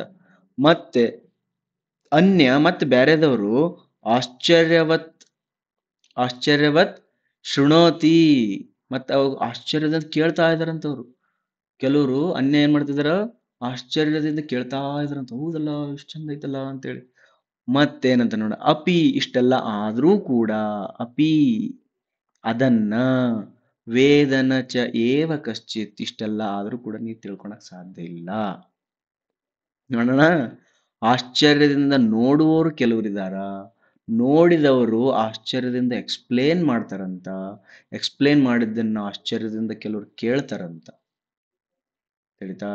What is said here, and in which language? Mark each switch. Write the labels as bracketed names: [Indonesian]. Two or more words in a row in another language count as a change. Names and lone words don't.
[Kannada] ಮತ್ತೆ ಮತ್ತೆ ಬ್ಯಾರೆದವರು [Sanskrit] ಆಶ್ಚರ್ಯವತ್ ಆಶ್ಚರ್ಯವತ್ ಶೃಣೋತಿ, [Kannada] ಮತ್ತೆ ಅವ್ ಆಶ್ಚರ್ಯದಿಂದ ಕೇಳ್ತಾ ಇದಾರಂತವ್ರು. ಕೆಲವರು ಏನ್ ಮಾಡ್ತಿದಾರ, ಆಶ್ಚರ್ಯದಿಂದ ಕೇಳ್ತಾ ಇದಾರಂತ. ಹೌದಲ್ಲ, ಇಷ್ಟ ಚಂದ ಐತಲ್ಲ ಅಂತೇಳಿ. ಮತ್ತೇನಂತ ನೋಡ, ಅಪಿ, ಇಷ್ಟೆಲ್ಲ ಆದ್ರೂ ಕೂಡ, ಅಪಿ ಅದನ್ನ, [Sanskrit] ವೇದನ ಚ ಏವ ಕಶ್ಚಿತ್, [Kannada] ಇಷ್ಟೆಲ್ಲ ಆದ್ರೂ ಕೂಡ ನೀವು ತಿಳ್ಕೊಳಕ್ ಸಾಧ್ಯ ಇಲ್ಲ. ನೋಡೋಣ, ಆಶ್ಚರ್ಯದಿಂದ ನೋಡುವವರು ಕೆಲವರಿದಾರ, ನೋಡಿದವರು ಆಶ್ಚರ್ಯದಿಂದ ಎಕ್ಸ್ಪ್ಲೇನ್ ಮಾಡ್ತಾರಂತ, ಎಕ್ಸ್ಪ್ಲೇನ್ ಮಾಡಿದ್ದನ್ನ ಆಶ್ಚರ್ಯದಿಂದ ಕೆಲವರು ಕೇಳ್ತಾರಂತ. ತಿಳಿತಾ?